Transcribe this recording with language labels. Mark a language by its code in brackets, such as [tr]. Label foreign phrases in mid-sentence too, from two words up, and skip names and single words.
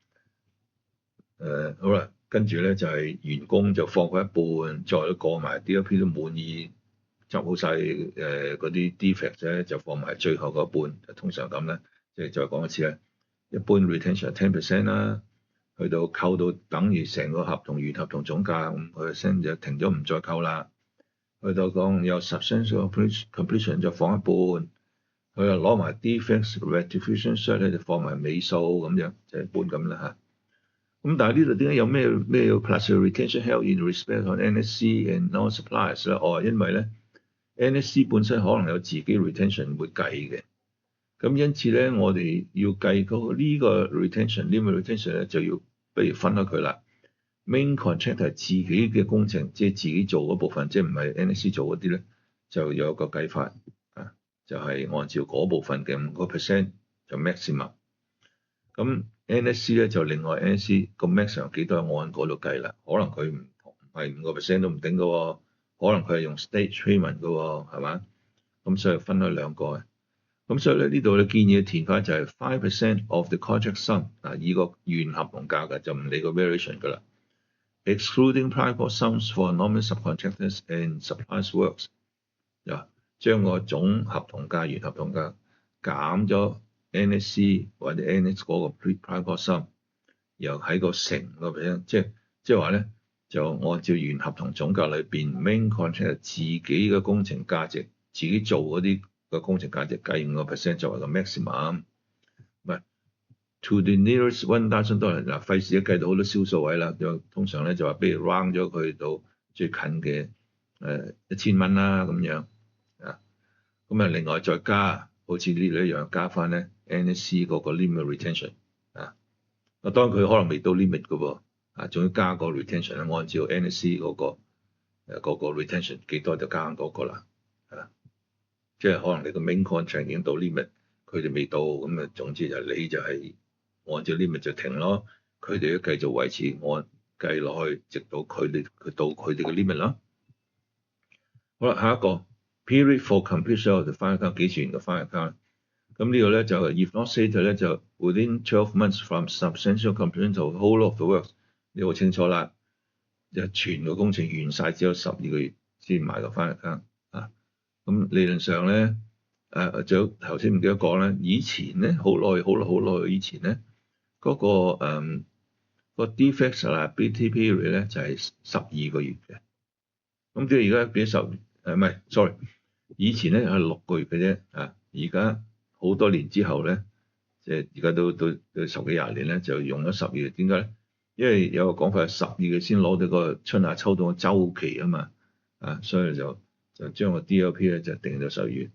[yue] 好啦，跟住咧就係員工就放過一半，再過埋 DOP 都滿意，執好晒嗰啲 defect 咧，就放埋最後嗰半，通常咁咧，即係再講一次咧。一般 retention 10% 啦，去到扣到等於成個合同原合同總價5%就停咗唔再扣啦。去到講有 [en] substantial completion [yue] 就放一半，佢又攞埋 [en] defects rectification cert [yue] 咧就放埋尾數咁樣，就一般咁啦嚇。咁但係呢度點解有咩要 [en] plus retention held in respect of NSC and non-suppliers [yue] 咧？因為咧 NSC 本身可能有自己 retention 會計嘅。咁因此咧，我哋要計呢個 [en] limit retention [yue] 咧，就要不如分開佢啦。 [en] Main contract [yue] 係自己嘅工程，即係自己做嗰部分，即係唔係 NSC 做嗰啲咧，就有個計法就係按照嗰部分嘅5% 就 maximum。咁 NSC 咧就另外 NSC 個 maximum 幾多按嗰度計啦。可能佢唔係5% 都唔定嘅喎，可能佢係用 [en] stage payment [yue] 嘅喎，係嘛？咁所以分開兩個嘅。咁所以咧呢度嘅建議嘅填法就係 [en] 5% of the contract sum [yue] 以個原合同價嘅，就唔理個 variation 㗎啦。 [en] Excluding prime cost sums for normal subcontractors and supplies works， [yue] 將個總合同價原合同價減咗 NSC 或者 NS 嗰個 [en] prime cost sum， [yue] 然後喺個乘個 percent，即係話咧就按照原合同總價裏邊 [en] main contract [yue] 自己嘅工程價值，自己做嗰啲嘅工程價值計5% 作為個 maximum。唔係 [en] to the nearest $1,000 [yue] 嗱，費事一計到好多小數位啦，就通常咧就話，比如 round 咗佢到最近嘅$1,000啦咁樣啊。咁啊，另外再加好似呢度一樣加翻咧 NSC 嗰個 [en] limit retention [yue] 啊。當然佢可能未到 limit 嘅喎。仲要加個 retention 咧，按照 NSC 嗰個 retention 幾多就加嗰個啦，即係可能你個 [en] main contract [yue] 已經到 limit， 佢哋未到，咁總之就你就係按照 limit 就停咯，佢哋都繼續維持按計落去，直到佢到佢哋嘅 limit 啦。好啦，下一個 [en] period for completion of the final account [yue] 幾時完個 [en] final account？ [yue] 咁呢個咧就 [en] if not stated [yue] 咧就 [en] within 12 months from substantial completion to whole of the works。 [yue] 你好清楚啦，就全個工程完晒，只有12個月先買個 [en] final account [yue] 啊。咁理論上咧，就頭先唔記得講咧，以前咧好耐以前咧，嗰個 [en] defect liability period [yue] 咧就係12個月嘅。咁即係而家變咗唔係 sorry， 以前咧係6個月嘅啫啊。而家好多年之後咧，即係而家都10幾20年咧，就用咗12個月。點解咧？因為有個講法係12個月先攞到個春夏秋冬嘅週期啊嘛，所以就將個 DLP 咧就定咗12月。